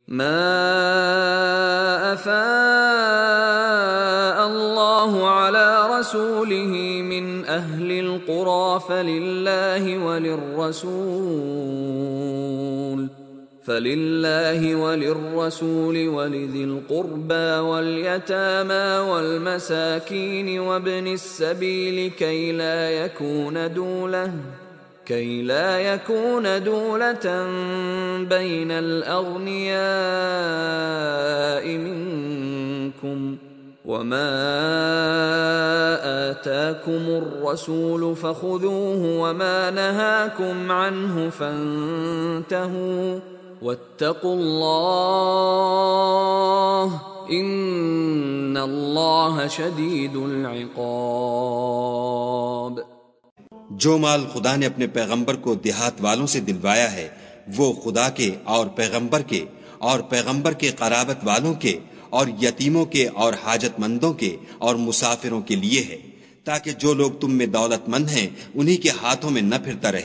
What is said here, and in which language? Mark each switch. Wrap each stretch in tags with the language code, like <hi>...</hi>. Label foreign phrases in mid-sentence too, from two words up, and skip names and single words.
<ar>ما أفاء الله على رسوله من أهل القرى فلله وللرسول ولذي القربى واليتامى والمساكين وابن السبيل كي لا يكون دولة بين الأغنياء منكم وما آتاكم الرسول فخذوه وما نهاكم عنه فانتهوا واتقوا الله إن الله شديد العقاب.</ar> <hi>जो माल खुदा ने अपने पैगंबर को देहात वालों से दिलवाया है वो खुदा के और पैगंबर के क़राबत वालों के और यतीमों के और हाजतमंदों के और मुसाफिरों के लिए है, ताकि जो लोग तुम में दौलतमंद हैं उन्हीं के हाथों में न फिरता रहे।</hi>